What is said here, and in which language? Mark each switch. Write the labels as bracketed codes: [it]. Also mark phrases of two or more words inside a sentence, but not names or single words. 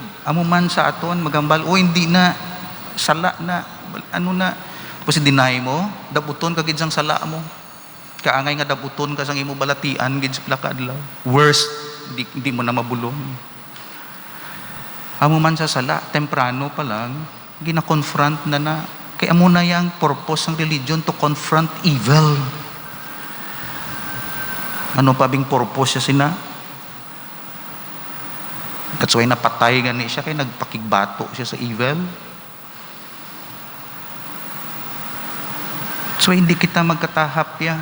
[hil] Amo man sa aton, maghambal, hindi na, sala na, ano na, tapos i-deny mo, dabuton kagid sang sala mo. Kaangay nga dabuton ka sang imo balatian, gid sa plakadlaw. Worst, di mo na mabulong. Amo man sa sala, temprano pa lang, gina-confront na. Kaya amo na yung purpose ng religion [en] to confront evil. [hil] Ano pa bing purpose siya sina? [en] That's why [hil] napatay gani siya, kaya nagpakigbato siya sa evil. So hindi kita magkatahap ya.